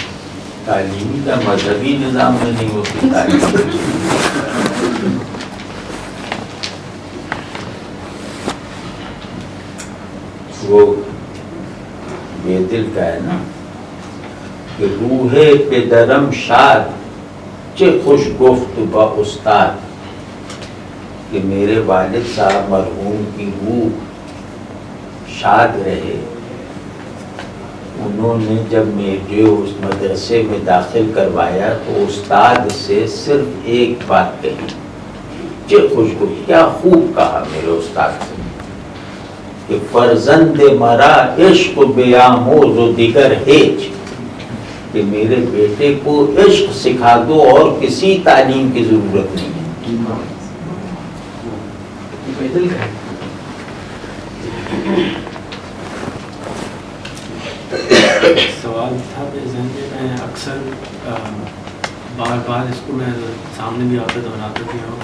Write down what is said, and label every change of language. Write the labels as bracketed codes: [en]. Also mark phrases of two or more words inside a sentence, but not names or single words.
[ur] تعلیمی کا مذہبی نظام میں نہیں ہوتی تعلیم. وہ یہ دل کا ہے نا کہ [fa] روح پدرم شاد چے خوش گفت با استاد, [ur] کہ میرے والد صاحب مرحوم کی روح شاد رہے. انہوں نے جب مجھے اس مدرسے میں داخل کروایا تو استاد سے صرف ایک بات کہی, [fa] چے خوش گفت, [ur] کیا خوب کہا میرے استاد سے کہ [fa] فرزند مرا عشق بیاموز و دیگر ہیچ, [ur] کہ میرے بیٹے کو عشق سکھا دو اور کسی تعلیم کی ضرورت نہیں ہے. سوال تھا میرے ذہن میں اکثر بار بار اس کو میں سامنے بھی آتا دہراتا بھی ہوں.